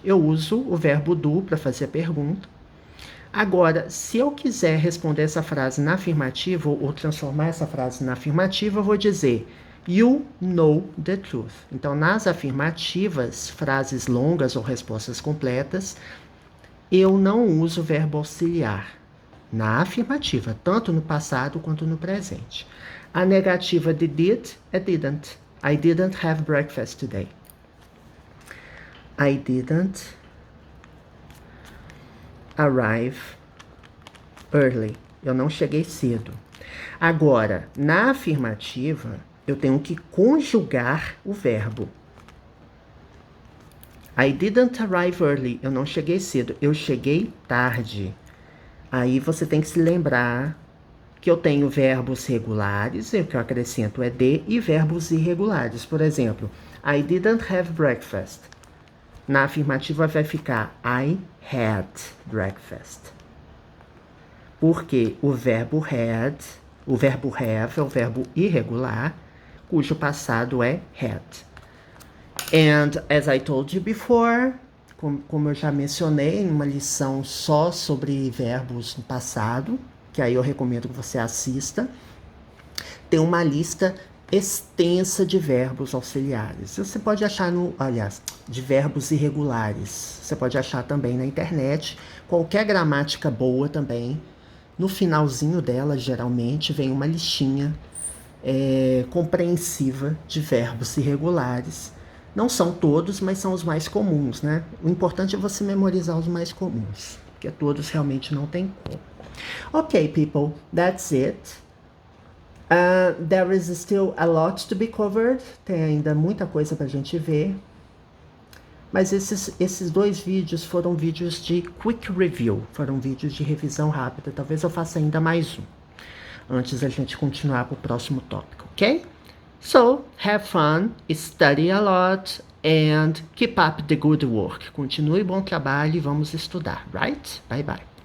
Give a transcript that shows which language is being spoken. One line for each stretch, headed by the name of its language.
Portuguese: Eu uso o verbo do para fazer a pergunta. Agora, se eu quiser responder essa frase na afirmativa ou transformar essa frase na afirmativa, eu vou dizer
English: you know the truth.
Portuguese: Então, nas afirmativas, frases longas ou respostas completas, eu não uso o verbo auxiliar. na afirmativa, tanto no passado quanto no presente. A negativa de did é didn't.
English: I didn't have breakfast today. I didn't arrive early.
Portuguese: Eu não cheguei cedo. Agora, na afirmativa, eu tenho que conjugar o verbo.
English: I didn't arrive early.
Portuguese: Eu não cheguei cedo. Eu cheguei tarde. Aí você tem que se lembrar que eu tenho verbos regulares, o que eu acrescento é de, e verbos irregulares. Por exemplo,
English: I didn't have breakfast.
Portuguese: Na afirmativa vai ficar
English: I had breakfast.
Portuguese: Porque o verbo have é o verbo irregular, cujo passado é had.
English: And as I told you before,
Portuguese: como eu já mencionei em uma lição só sobre verbos no passado, que aí eu recomendo que você assista, tem uma lista extensa de verbos auxiliares. Você pode achar de verbos irregulares. Você pode achar também na internet. Qualquer gramática boa também, no finalzinho dela, geralmente, vem uma listinha compreensiva de verbos irregulares. Não são todos, mas são os mais comuns, né? O importante é você memorizar os mais comuns, porque todos realmente não tem como.
English: Okay, people, that's it. There is still a lot to be covered.
Portuguese: Tem ainda muita coisa pra gente ver. Mas esses 2 vídeos foram vídeos de
English: quick review.
Portuguese: Foram vídeos de revisão rápida. Talvez eu faça ainda mais um, antes da gente continuar pro próximo tópico, ok?
English: So, have fun, study a lot, and keep up the good work.
Portuguese: Continue bom trabalho e vamos estudar,
English: right? Bye bye.